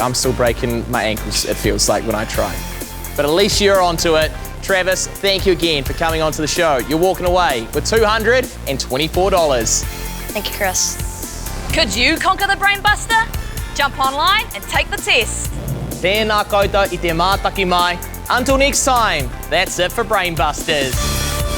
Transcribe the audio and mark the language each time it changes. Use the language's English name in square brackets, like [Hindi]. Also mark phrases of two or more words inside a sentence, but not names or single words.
[English] I'm still breaking my ankles, it feels like, when I try. But at least you're onto it. Travis, thank you again for coming onto the show. You're walking away with $224. Thank you, Chris. Could you conquer the Brain Buster? Jump online and take the test. [Māori] Tēnā koutou I te mātaki mai. [English] Until next time, that's it for Brain Busters.